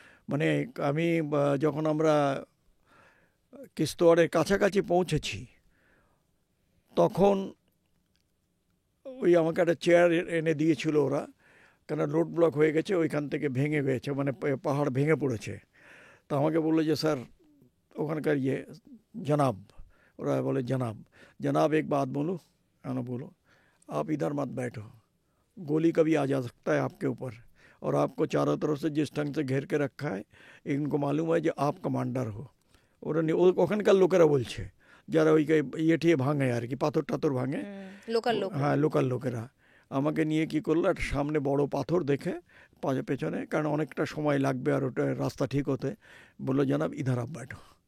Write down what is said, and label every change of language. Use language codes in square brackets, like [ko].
[bn] মানে আমি যখন আমরা কিস্তোয়াড়ের কাছাকাছি পৌঁছেছি তখন ওই আমাকে একটা চেয়ার এনে দিয়েছিল ওরা, কেন রোড ব্লক হয়ে গেছে, ওইখান থেকে ভেঙে গেছে, মানে পাহাড় ভেঙে পড়েছে। তো আমাকে বললো যে স্যার ওখানকার जनाब, ওরা বলে [hi] जनाब एक बात बोलूं। ना बोलो, आप इधर मत बैठो, गोली कभी आ जा सकता है आपके ऊपर, और आपको चारों तरफ से जिस ढंग से घेर के रखा है इनको मालूम है कि आप कमांडर हो। [bn] ওরা ওখানকার লোকেরা বলছে, যারা ওই ঠিয়ে ভাঙে আর কি, পাথর টাথর ভাঙে, হ্যাঁ লোকাল লোকেরা আমাকে নিয়ে কি করলো, একটা সামনে বড় পাথর দেখে পেছনে, কারণ অনেকটা সময় লাগবে আর ওটা রাস্তা ঠিক হতে, বললো [hi] জানাব ইধার আপ बैठो।